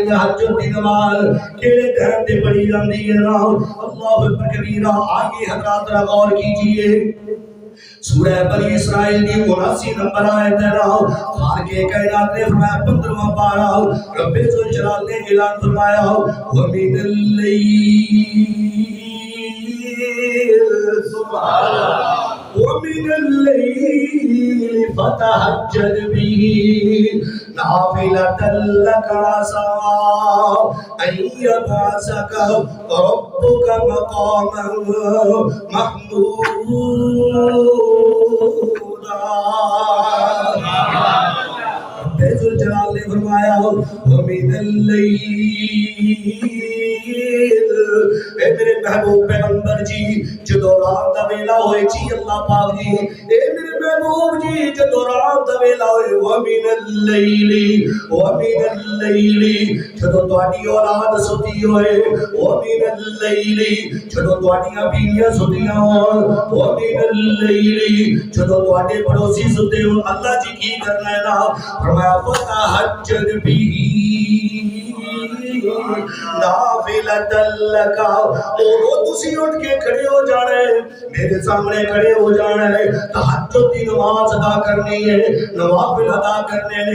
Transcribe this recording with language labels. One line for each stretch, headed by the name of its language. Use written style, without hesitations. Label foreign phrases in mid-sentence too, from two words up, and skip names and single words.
Punjabi: تہجد کی نماز کیڑے ٹائم تے پڑھی جاندی ہے نا
Arabic: اللہ اکبر کبیرہ.
Urdu: آگے حضرات ذرا غور کیجئے سورہ بنی اسرائیل کی 79 نمبر آیت ہے نا خالق کائنات نے فرمایا 15واں پارہ رب ذوالجلال نے اعلان فرمایا ومن
Arabic: الليل سبحان اللہ ومن الليل فتهجد به نافلة لك عسى أن يبعثك ربك مقاما محمودا.
Punjabi: رب ذوالجلال نے فرمایا
Arabic: ومن الليل
Punjabi: اے میرے محبوب پیغمبر جی جدو رات دا ویلا ہوئے جی اللہ پاک جی اے میرے محبوب جی جدو رات دا ویلا ہوئے
Arabic: ومن الليل
Punjabi: جدو تواڈی اولاد ستی ہوئے
Arabic: ومن الليل
Punjabi: جدو تواڈیاں بیویاں ستیاں ہون
Arabic: ومن الليل
Punjabi: جدو تواڈے پڑوسی ستے ہون اللہ جی کی کرنا ہے نا فرمایا
Arabic: فتہجد به نافلۃ لک.
Punjabi: اور تسی اٹھ کے کھڑے ہو جانا ہے میرے سامنے کھڑے ہو جانا ہے تہجد کی نماز ادا کرنی ہے نوافل ادا کرنے نے.